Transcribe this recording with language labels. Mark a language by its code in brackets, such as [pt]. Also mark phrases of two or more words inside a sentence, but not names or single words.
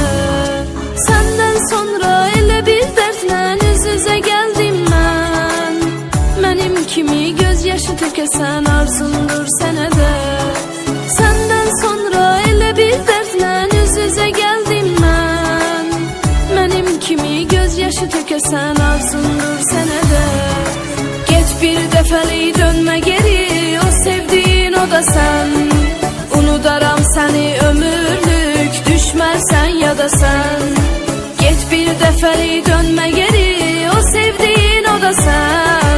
[tr] Senden sonra elə bir dertle yüz yüze geldim ben. [az] Benim kimi gözyaşı tökesen arzundur sənə də. [tr] Senden sonra elə bir dertle yüz yüze geldim ben. [az] Benim kimi gözyaşı tökesen arzundur sənə də. Get bir dəfəlik [tr] dönme geri, o sevdiğin o da sen. [az] Unudaram seni ömürlük, düşmərsən ya da sen. Get bir dəfəlik [tr] dönme geri, o sevdiğin o da sen.